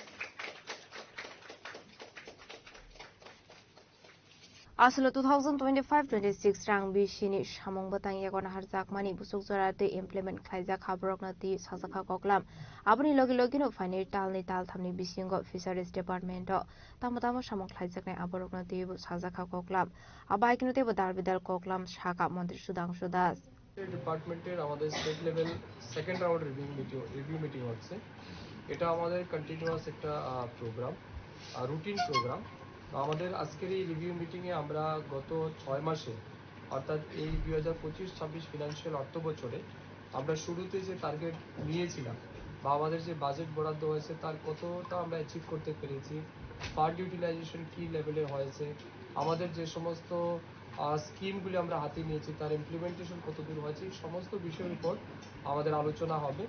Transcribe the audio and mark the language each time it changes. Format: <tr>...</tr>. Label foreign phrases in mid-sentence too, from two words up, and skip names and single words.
<trp>Aslo 2025-26 rang bishini shamong batang yagon harjak mani busuk zorate implement khaijak khabrokna ti sajaka koklam abuni logi logino fainir talni tal thamni bisingo fisheries department tamotamo shamong khaijak nai aborokna ti sajaka koklam abaikino te bodar bidal koklam shaka mantri sudang sudas</trp> <bn>ডিপার্টমেন্টের আমাদের</bn> <en>state level second round review meeting</en> <bn>হচ্ছে। এটা আমাদের কন্টিনিউয়াস একটা প্রোগ্রাম,</bn> <en>routine program.</en> <bn>আমাদের আজকের এই</bn> <en>review meeting</en> <bn>আমরা গত 6 মাসে অর্থাৎ এই 2025-26 ফিনান্সিয়াল অর্থ বছরে আমরা শুরুতে যে টার্গেট নিয়েছিলাম বা আমাদের যে বাজেট বরাদ্দ হয়েছে তার কতটা আমরা অ্যাচিভ করতে পেরেছি,</bn> <en>fund utilization</en> <bn>কী লেভেলে হয়েছে, আমাদের যে সমস্ত স্কিমগুলি আমরা হাতে নিয়েছি তার ইমপ্লিমেন্টেশন কতদূর হয়েছে, এই সমস্ত বিষয়ের উপর আমাদের আলোচনা হবে।</bn>